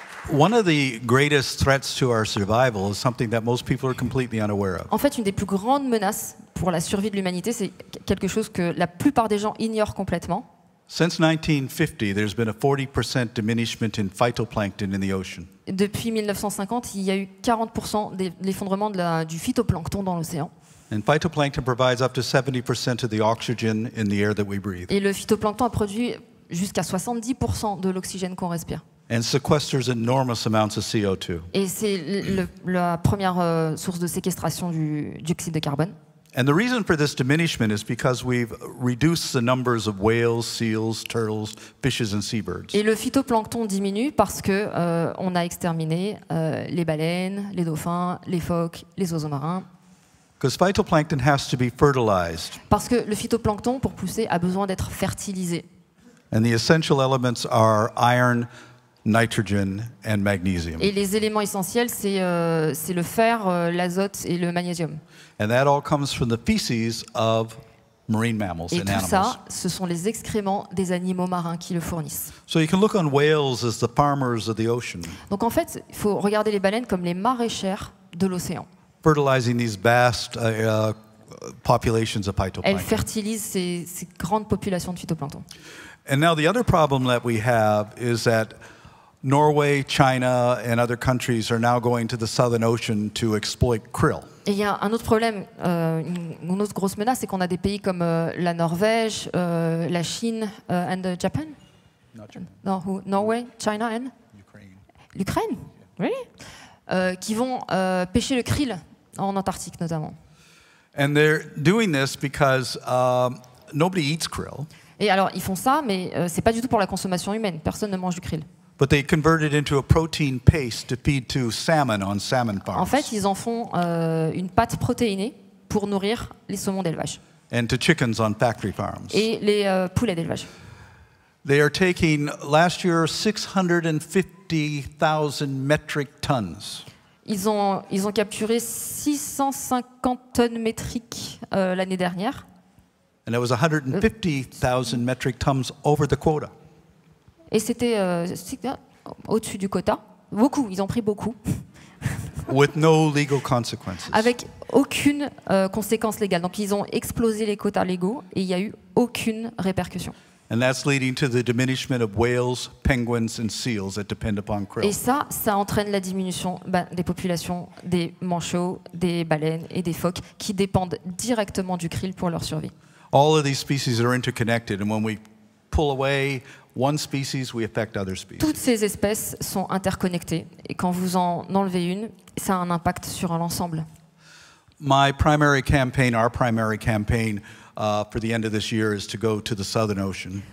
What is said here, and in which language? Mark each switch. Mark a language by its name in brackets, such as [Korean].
[English] One of the greatest threats to our survival is something that most people are completely unaware of. [French] En fait, une des plus grandes menaces pour la survie de l'humanité, c'est quelque chose que la plupart des gens ignorent complètement. [English] Since 1950, there's been a 40% diminishment in phytoplankton in the ocean. [French] Depuis 1950, il y a eu 40% de l'effondrement du phytoplancton dans l'océan. [English] And phytoplankton provides up to 70% of the oxygen in the air that we breathe. [French] Et le phytoplancton a produit jusqu'à 70% de l'oxygène qu'on respire. [English] And sequesters enormous amounts of CO2. [French] Et c'est la première source de séquestration du dioxyde de carbone. [English] And the reason for this diminishment is because we've reduced the numbers of whales, seals, turtles, fishes and seabirds. [French] Et le phytoplancton diminue parce que on a exterminé les baleines, les dauphins, les phoques, les oiseaux marins. [English] Because phytoplankton has to be fertilized. [French] Parce que le phytoplancton, pour pousser, a besoin d'être fertilisé. [English] And the essential elements are iron, nitrogen and magnesium. [French] Et les éléments essentiels, c'est le fer, l'azote et le magnésium. [English] And that all comes from the feces of marine mammals [French] Et [English] and [French] tout [English] animals. [French] ça, ce sont les excréments des animaux marins qui le fournissent. [English] So you can look on whales as the farmers of the ocean, [French] Donc en fait, il faut regarder les baleines comme les maraîchères de l'océan. [English] fertilizing these vast populations of [French] Elles [English] phytoplankton. [French] fertilisent ces grandes populations de phytoplancton. [English] And now the other problem that we have is that Norway, China, and other countries are now going to the Southern Ocean to exploit krill. [French] Et il y a un autre problème, une autre grosse menace, c'est qu'on a des pays comme la Norvège, la Chine, [English] and Japan? Not Japan. No, Norway, China and Ukraine. [French] l'Ukraine, [English] really? [French] Qui vont pêcher le krill en Antarctique notamment. [English] And they're doing this because nobody eats krill, [French] Et alors ils font ça, mais c'est pas du tout pour la consommation humaine. Personne ne mange du krill. [English] but they convert it into a protein paste to feed to salmon on salmon farms. [French] En fait, ils en font une pâte protéinée pour nourrir les saumons d'élevage [English] And to chickens on factory farms. [French] et les poulets d'élevage. [English] They are taking, last year, 650,000 metric tons. [French] Ils ont capturé 650 tonnes métriques l'année dernière. [English] And it was 150,000 metric tons over the quota. [French] Et c'était au-dessus du quota. Beaucoup, ils ont pris beaucoup. [English] With no legal consequences. [French] Avec aucune conséquence légale. Donc ils ont explosé les quotas légaux et il n'y a eu aucune répercussion. [English] And that's leading to the diminishment of whales, penguins, and seals that depend upon [French] Et [English] krill. [French] ça entraîne la diminution des populations des manchots, des baleines et des phoques qui dépendent directement du krill pour leur survie. [English] All of these species are interconnected, and when we pull away one species, we affect other species. [French] Toutes ces espèces sont interconnectées et quand vous en enlevez une, ça a un impact sur l'ensemble. [English] My primary campaign, our primary campaign for the end of this year is to go to the Southern Ocean